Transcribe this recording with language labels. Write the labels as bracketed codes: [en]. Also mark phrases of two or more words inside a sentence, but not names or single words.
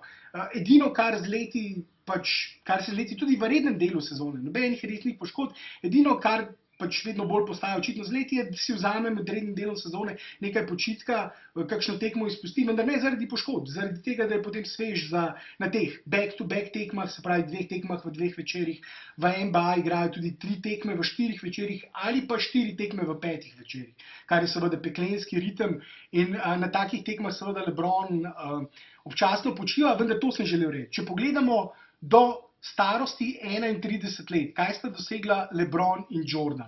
[sl] Edino, kar se z leti tudi v rednem delu sezone, nobenih resnih poškodb, edino, kar vedno bolj postaja očitno z leti, je, da si vzame med rednim delom sezone nekaj počitka, kakšno tekmo izpusti, vendar ne zaradi poškodb, zaradi tega, da je potem svež na teh [en] back-to-back [sl] tekmah, se pravi 2 tekmah v 2 večerih, v NBA igrajo tudi 3 tekme v 4 večerih ali pa 4 tekme v 5 večerih, kar je seveda peklenski ritem in na takih tekmah seveda LeBron občasno počiva, vendar to sem želel reči. Če pogledamo do starosti 31 let, kaj sta dosegla LeBron in Jordan.